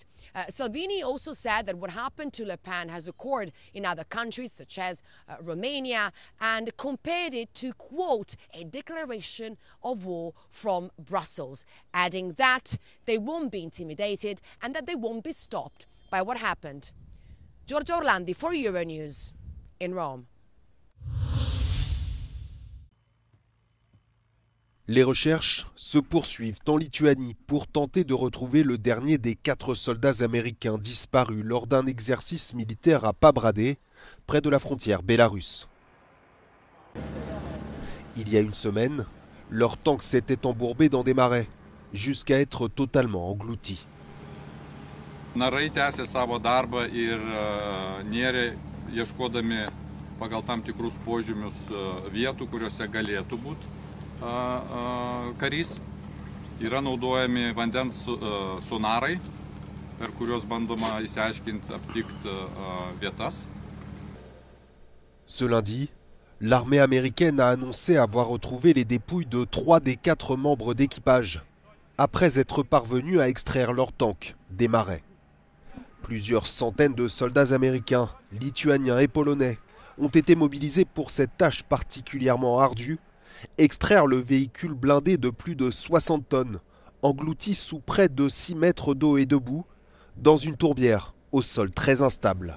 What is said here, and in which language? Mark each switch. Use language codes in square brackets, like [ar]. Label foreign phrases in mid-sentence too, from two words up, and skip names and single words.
[en] Salvini also said that what happened to Le Pen has occurred in other countries, such as Romania, and compared it to, quote, a declaration of war from Brussels, adding that they won't be intimidated and that they won't be stopped by what happened. Giorgio Orlandi for Euronews in Rome. [fr] Les recherches se poursuivent en Lituanie pour tenter de retrouver le dernier des 4 soldats américains disparus lors d'un exercice militaire à Pabradė, près de la frontière bélarusse. Il y a une semaine, leur tank s'était embourbé dans des marais, jusqu'à être totalement englouti. [lt] Narai tęsė savo darbą ir nėrė ieškodami pagal tam tikrus požymius vietų, kuriuose galėtų būti karys. Yra naudojami vandens sonarai, per kuriuos bandoma išsiaiškinti, aptikti vietas. [fr] Ce lundi, l'armée américaine a annoncé avoir retrouvé les dépouilles de 3 des 4 membres d'équipage, après être parvenus à extraire leur tank des marais. Plusieurs centaines de soldats américains, lituaniens et polonais ont été mobilisés pour cette tâche particulièrement ardue, extraire le véhicule blindé de plus de 60 tonnes, englouti sous près de 6 mètres d'eau et de boue, dans une tourbière au sol très instable.